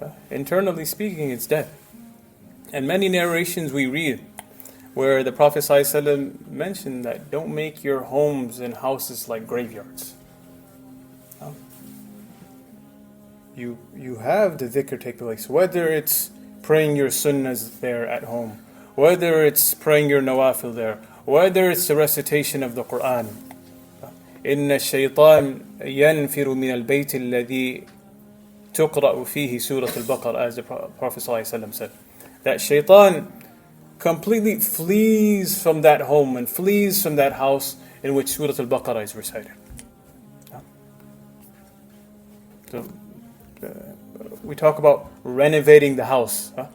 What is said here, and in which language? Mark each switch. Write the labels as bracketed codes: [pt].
[en] Internally speaking, it's dead. And many narrations we read where the Prophet ﷺ mentioned that don't make your homes and houses like graveyards. You have the dhikr take place, whether it's praying your sunnahs there at home, whether it's praying your nawafil there, whether it's the recitation of the Quran. [ar] إن الشيطان ينفر من البيت الذي تقرأ فيه سورة البقرة, [en] as the Prophet ﷺ said. That shaitan completely flees from that home and flees from that house in which Surah Al-Baqarah is recited. So we talk about renovating the house.